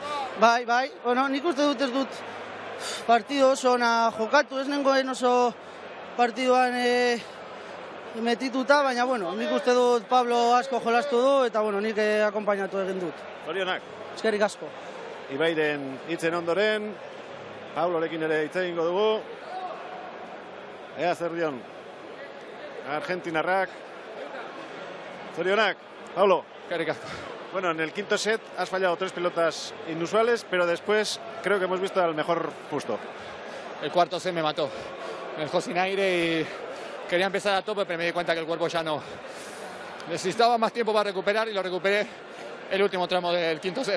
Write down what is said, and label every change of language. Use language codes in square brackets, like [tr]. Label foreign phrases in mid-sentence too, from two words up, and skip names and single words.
[eu] Bai, bueno, nik uste dut ez dut partido oso ona jokatu, ez nengoen oso partiduan metituta, baina, bueno, nik uste dut Pablo asko jolastu du, eta, bueno, nik akompainatu egin dut. Zorionak. Eskerrik asko. Ibairen hitzen ondoren, Pablorekin ere hitz egingo dugu. Ea zer dion argentinarrak. Zorionak, Pablo. Eskerrik asko. [es] Bueno, en el quinto set has fallado 3 pelotas inusuales, pero después creo que hemos visto al mejor Justo. El cuarto set me mató. Me dejó sin aire y quería empezar a tope, pero me di cuenta que el cuerpo ya no. Necesitaba más tiempo para recuperar y lo recuperé el último tramo del quinto set.